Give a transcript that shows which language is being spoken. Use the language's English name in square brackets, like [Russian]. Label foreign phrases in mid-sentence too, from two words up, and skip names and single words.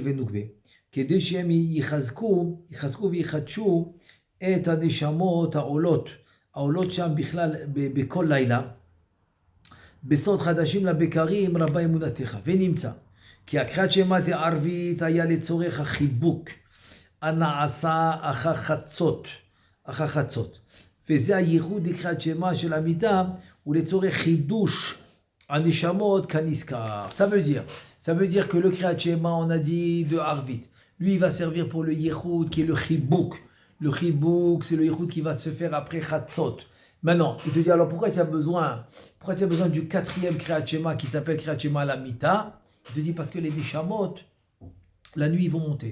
[Hebrew] ונוגבה, כדי שהם יחזקו ויחדשו את הנשמות העולות שם בכלל בכל לילה, בסוד חדשים לבקרים רבה אמונתך, ונמצא כי הקריאת שמע דערבית היה לצורך החיבוק הנעשה אחר חצות, וזה הייחוד לקריאת שמע של המיטה ולצורך חידוש הנשמות כנזכר. [French] Ça veut dire que le [Hebrew] קריאת שמע, [French] on a dit de Arvit, lui il va servir pour le yichud qui est le chibouk. Le chibouk, c'est le yichud qui va se faire après chatzot. Maintenant, il te dit alors pourquoi tu as besoin du 4e [Hebrew] קריאת שמע [French] qui s'appelle [Hebrew] קריאת שמע על המיטה? [French] Il te dit parce que les Neshamot, la nuit, ils vont monter.